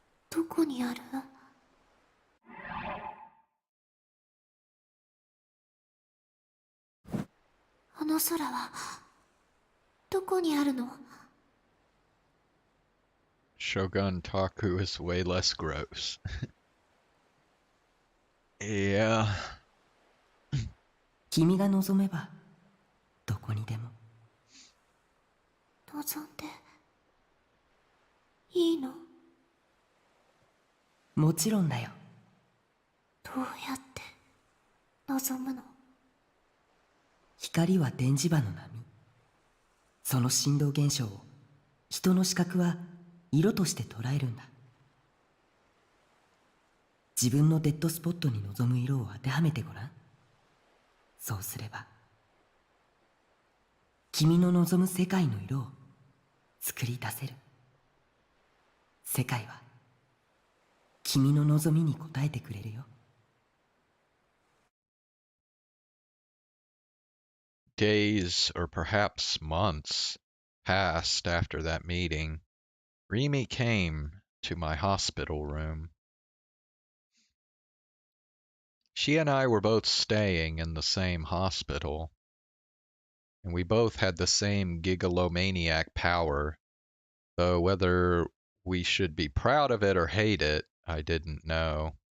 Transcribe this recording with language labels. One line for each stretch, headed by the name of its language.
Japanese: どこにある？あの空はどこにあるの？
English: Shogun Taku is way less gross. Yeah.
Japanese: 君が望めばどこにでも。望んでいいの？もちろんだよ。どうやって望むの？光は電磁場の波。その振動現象を人の視覚は色として捉えるんだ。自分のデッドスポットに望む色を当てはめてごらん。そうすれば君の望む世界の色を作り出せる。世界は君の望みに応えてくれるよ。
English: Days, or perhaps months, passed after that meeting. Rimi came to my hospital room. She and I were both staying in the same hospital, and we both had the same gigalomaniac power, though whether we should be proud of it or hate it, I didn't know.